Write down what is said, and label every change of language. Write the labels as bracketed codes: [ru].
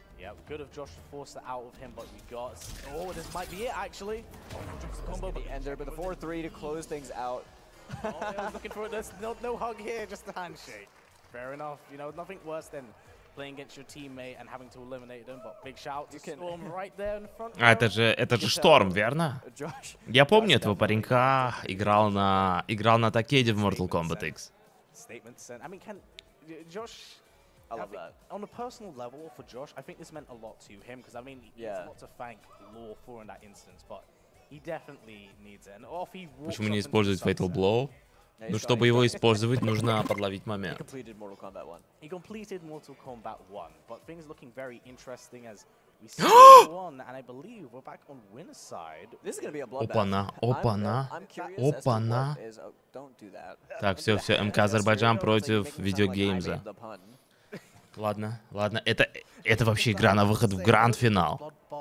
[en] Yeah, good of Josh to force it out of him, but we got... Oh, this might be it, actually. Oh, the combo, but the ender, but the 4-3 to close things out. Oh, I was looking for it. There's no hug here, just a handshake. Fair enough. You know, nothing worse than playing against your teammate and having to eliminate them, but big shout to Storm right there in front. [ru] Это же Шторм, верно? Я помню этого паренька, играл на Такеде в Mortal Kombat X. [en] Statement sent. I mean, Josh... I love that. On a personal level, for Josh, I think this meant a lot to him, because, I mean, he has a lot to thank Law for in that instance, but he definitely needs it. And off he walks. [ru] Почему не использовать Fatal Blow? Ну, чтобы его использовать, нужно подловить момент. [en] He completed Mortal Kombat 1. He completed Mortal Kombat 1, but things looking very interesting as we see one, and I believe we're back on winner's side. This is going to be a bloodbath. [ru] Опана. [en] Don't do that. [ru] Так, все, МК Азербайджан против видеогеймза. Ладно. Это вообще игра на выход в гранд-финал.